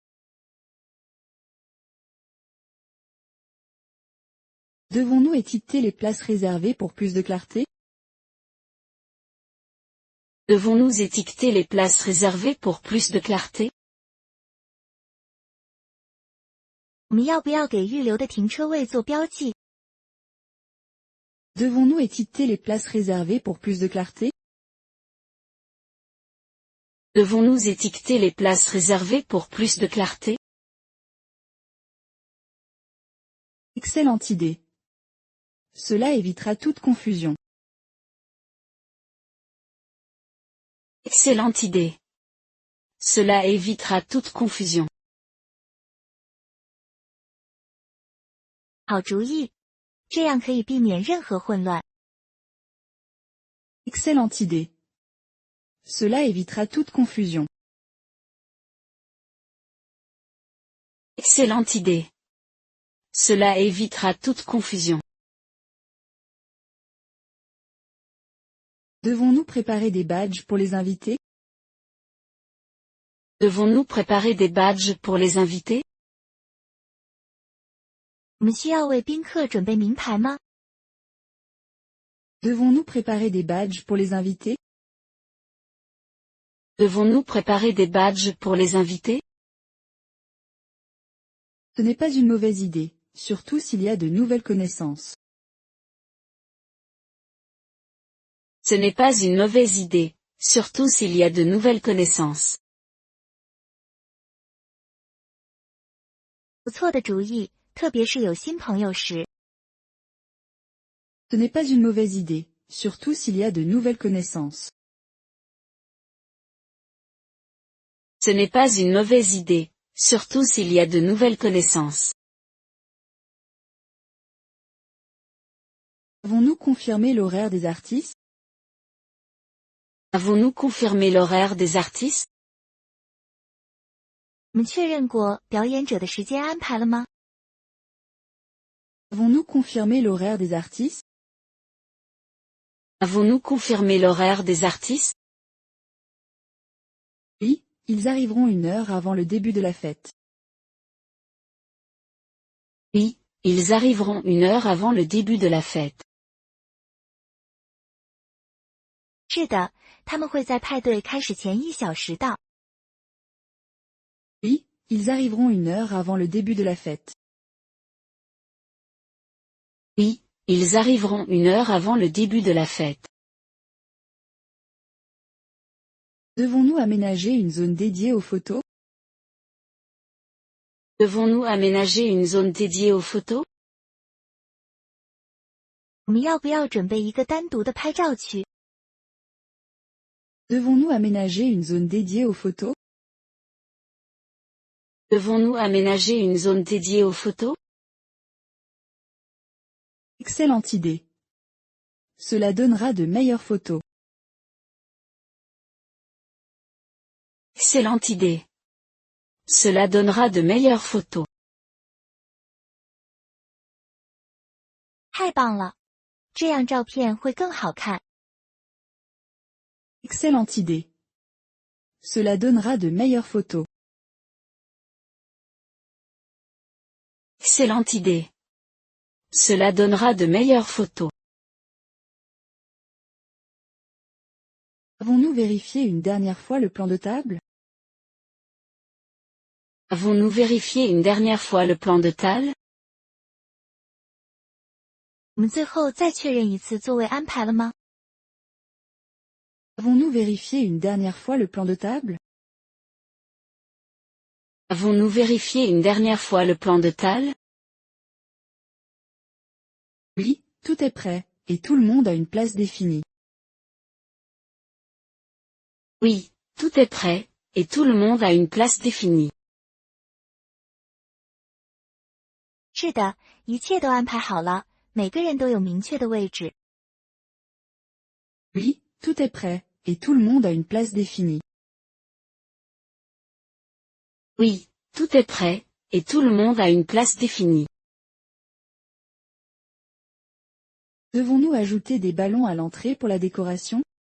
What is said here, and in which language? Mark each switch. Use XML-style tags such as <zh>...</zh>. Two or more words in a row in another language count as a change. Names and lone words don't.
<fr>Devons-nous étiqueter les places réservées pour plus de clarté? Devons-nous étiqueter les places réservées pour plus de clarté?</fr> <zh>我们要不要给预留的停车位做标记？</zh> <fr>Devons-nous étiqueter les places réservées pour plus de clarté? Devons-nous étiqueter les places réservées pour plus de clarté? Excellente idée. Cela évitera toute confusion. Excellente idée. Cela évitera toute confusion.</fr> <zh>好主意，这样可以避免任何混乱。</zh> <fr>Excellente idée. Cela évitera toute confusion. Excellente idée. Cela évitera toute confusion. Devons-nous préparer des badges pour les invités? Devons-nous préparer des badges pour les invités?</fr> <zh>我们需要为宾客准备名牌吗？</zh> <fr>Devons-nous préparer des badges pour les invités? Devons-nous préparer des badges pour les invités? Ce n'est pas une mauvaise idée, surtout s'il y a de nouvelles connaissances. Ce n'est pas une mauvaise idée, surtout s'il y a de nouvelles connaissances.</fr> <zh>不错的主意，特别是有新朋友时。</zh> <fr>Ce n'est pas une mauvaise idée, surtout s'il y a de nouvelles connaissances. Ce n'est pas une mauvaise idée, surtout s'il y a de nouvelles connaissances. Avons-nous confirmé l'horaire des artistes? Avons-nous confirmé l'horaire des artistes?</fr> <zh>我们确认过表演者的时间安排了吗？</zh> <fr>Avons-nous confirmé l'horaire des artistes? Avons-nous confirmé l'horaire des artistes? Oui, ils arriveront 1 heure avant le début de la fête. Oui, ils arriveront 1 heure avant le début de la fête.</fr> <zh>是的，他们会在派对开始前1小时到。</zh> <fr>Oui, ils arriveront 1 heure avant le début de la fête. Oui, ils arriveront 1 heure avant le début de la fête. Devons-nous aménager une zone dédiée aux photos? Devons-nous aménager une zone dédiée aux photos?</fr> <zh>我们要不要准备一个单独的拍照区？</zh> <fr>Devons-nous aménager une zone dédiée aux photos? Devons-nous aménager une zone dédiée aux photos? Excellente idée. Cela donnera de meilleures photos. Excellente idée. Cela donnera de meilleures photos.</fr> <zh>太棒了，这样照片会更好看。</zh> <fr>Excellente idée. Cela donnera de meilleures photos. Excellente idée. Cela donnera de meilleures photos. Avons-nous vérifié une dernière fois le plan de table? Avons-nous vérifié une dernière fois le plan de table?</fr> <zh>我们最后再确认一次座位安排了吗？</zh> <fr>Avons-nous vérifié une dernière fois le plan de table? Avons-nous vérifié une dernière fois le plan de table? Oui, tout est prêt, et tout le monde a une place définie. Oui, tout est prêt, et tout le monde a une place définie.</fr> <zh>是的，一切都安排好了，每个人都有明确的位置。</zh> <fr>Oui, tout est prêt, et tout le monde a une place définie. Oui, tout est prêt, et tout le monde a une place définie. Devons-nous ajouter des ballons à l'entrée pour la décoration?</fr>